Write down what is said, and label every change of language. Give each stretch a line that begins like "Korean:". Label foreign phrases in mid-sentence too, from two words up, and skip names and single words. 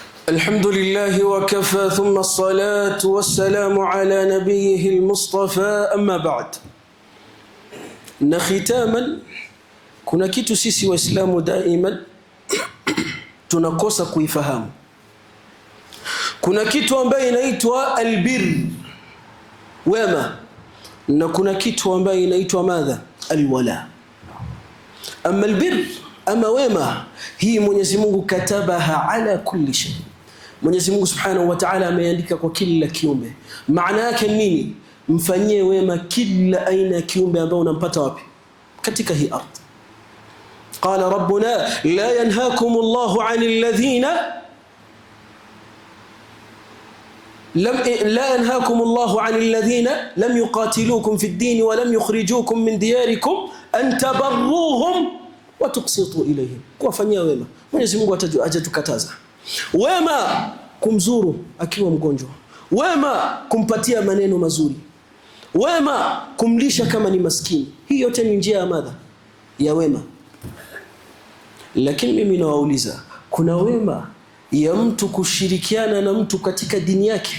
Arabic: الحمد لله وكفى ثم الصلاة والسلام على نبيه المصطفى أما بعد.
Swahili: Na khitaman, kuna kitu sisi waislamu daima tunakosa kuifahamu. Kuna kitu ambaye inaitwa albir, wema, na kuna kitu ambaye inaitwa madha, alwala. Ama albir, ama wema, hii Mwenyezi Mungu katabaha
Arabic: على كل شيء.
Swahili: Mwenyezi Mungu
Arabic: سبحانه وتعالى
Swahili: ameandika kwa kila kiumbe. Maana yake nini? Mfanyie wema kila aina ya kiumbe ambao unampata wapi? Katika hii ardhi.
Arabic: قال ربنا لا ينهاكم الله عن الذين لا ينهاكم الله عن الذين لم يقاتلوكم في الدين ولم يخرجوكم من دياركم أن تبروهم وتقسطوا إليهم.
Swahili: kuwafanyia wema. Mwenyezi Mungu hajatukataza. Wema kumzuru akiwa mgonjwa. Wema kumpatia maneno mazuri. Wema kumlisha kama ni maskini. Hii yote ni njia ya madha, ya wema. Lakini mimi nawauliza, kuna wema ya mtu kushirikiana na mtu katika dini yake?